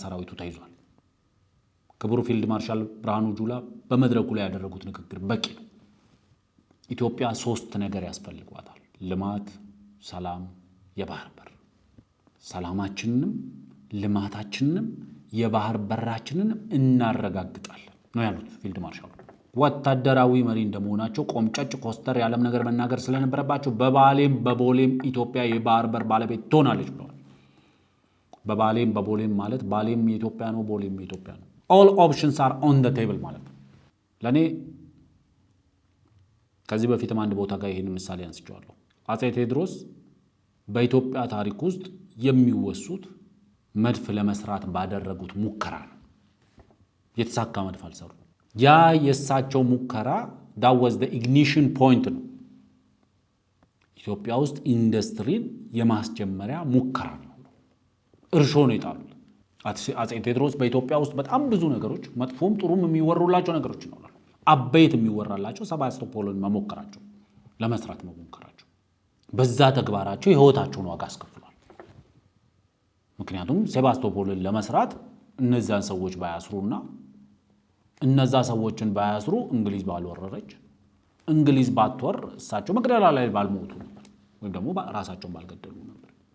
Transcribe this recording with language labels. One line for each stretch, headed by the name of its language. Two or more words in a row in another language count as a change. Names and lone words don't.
Amharic: ሰራዊቱ ተይዟል። ክቡር ፊልድ ማርሻል ብርሃኑ ጁላ በመድረኩ ላይ ያደረጉት ንግግር በቂ ነው። ኢትዮጵያ 3 ነገር ያስፈልጓታል: ልማት፣ ሰላም፣ የባህር በር። ሰላማችንንም ልማታችንንም የባህር በራችንንም እናረጋግጣለን ነው ያሉት ፊልድ ማርሻሉ። ወታደራዊ መሪ እንደመሆናቸው ቆምጨጭ ኮስተር ያለም ነገር መናገር ስለነበረባቸው በባሌም በቦሌም ኢትዮጵያ የባህር በር ባለቤት ትሆናለች ብለዋል። በባሌም በቦሌም ማለት ባሌም የኢትዮጵያ ነው፣ ቦሌም የኢትዮጵያ ነው።
English: all options are on the table
Amharic: ማለት ነው። ለኔ ከዚህ በፊትም አንድ ቦታ ጋር ይሄን ምሳሌ አንስቼዋለሁ። አፄ ቴዎድሮስ በኢትዮጵያ ታሪክ ውስጥ የሚወሱት መድፍ ለመስራት ባደረጉት ሙከራ ነው። የተሳካ መድፍ አልሰሩ። ያ የእሳቸው ሙከራ
English: that was the ignition point
Amharic: ነው። ኢትዮጵያ ውስጥ ኢንዱስትሪን የማስጀመሪያ ሙከራ ነው። እርሾ ነው የጣሉት። አፄ ቴዎድሮስ በኢትዮጵያ ውስጥ በጣም ብዙ ነገሮች መጥፎም ጥሩም የሚወሩላቸው ነገሮች ይኖራሉ። አበይት የሚወራላቸው ሰባስቶፖልን መሞከራቸው፣ ለመስራት መሞከራቸው፣ በዛ ተግባራቸው የህይወታቸውን ዋጋ አስከፍሏል። ምክንያቱም ሴባስቶፖልን ለመስራት እነዛን ሰዎች ባያስሩና እነዛ ሰዎችን ባያስሩ እንግሊዝ ባልወረረች፣ እንግሊዝ ባትወር እሳቸው መቅደላ ላይ ባልሞቱ ነበር፣ ወይም ደግሞ ራሳቸውን ባልገደሉ ነበር።